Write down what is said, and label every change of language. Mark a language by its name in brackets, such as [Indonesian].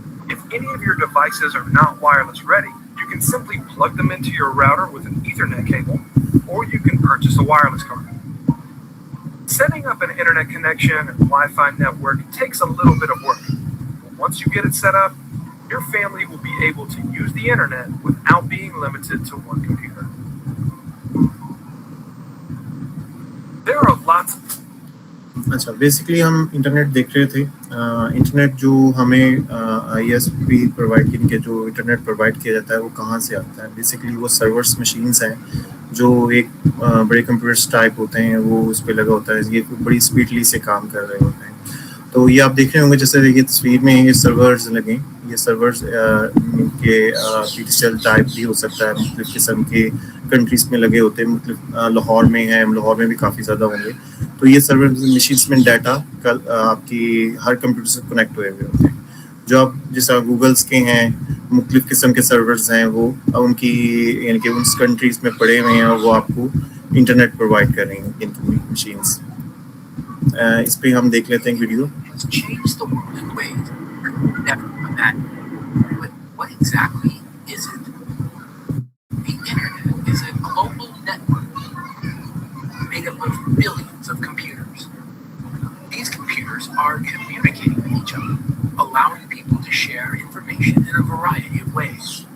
[English] If any of your devices are not wireless ready, you can simply plug them into your router with an Ethernet cable, or you can purchase a wireless card. Setting up an internet connection and Wi-Fi network takes a little bit of work, but once you get it set up, your family will be able to use the internet without being limited to one computer. There are lots of [Hindi] अच्छा basically हम internet देख रहे थे internet जो हमें ISP provide के जो internet provide किया जाता है वो कहाँ से आता है बेसिकली वो सर्वर्स मशीन्स हैं जो एक बड़े कंप्यूटर्स टाइप होते हैं वो उस पर लगा होता है ये बड़ी स्पीडली से काम कर रहे होते हैं तो ये आप देख रहे होंगे जैसे देखिए तस्वीर में ये सर्वर्स लगे ये सर्वर्स के डिजिटल टाइप भी हो सकता है मुख्तलिफ किस्म के कंट्रीज में लगे होते हैं मतलब लाहौर में है लाहौर में भी काफ़ी ज़्यादा होंगे तो ये सर्वर मशीन्स में डाटा आपकी हर कंप्यूटर से कनेक्ट हुए हुए होते हैं जो आप जैसा गूगल्स के हैं मुख्तलिफ किस्म के सर्वर्स हैं वो उनकी यानी कि उन कंट्रीज में पड़े हुए हैं और वो आपको इंटरनेट प्रोवाइड कर रही हैं इनकी मशीन्स इस पे हम देख लेते हैं video [English] Change the world in ways never imagined. But what exactly is it? The internet is a global network made up of billions of computers. These computers are communicating with each other, allowing people to share information in a variety of ways.